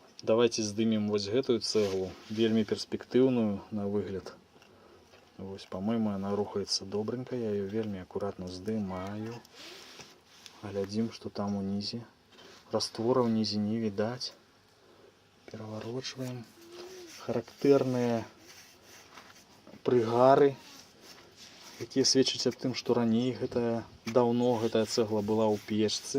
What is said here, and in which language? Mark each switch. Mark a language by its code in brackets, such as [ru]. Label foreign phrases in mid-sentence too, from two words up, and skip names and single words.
[be] давайте здымем вось гэтую цэглу, вельмі перспектыўную на выгляд. Вось, [ru] по-моему, она [be] рухаецца добренько, я ее вельмі аккуратно здымаю. Глядзім, что там унізе. Раствора ўнізе не відаць. Пераварочваем. Характэрныя прыгары, якія сведчаць аб тым, што раней даўно гэтая цэгла была ў печцы.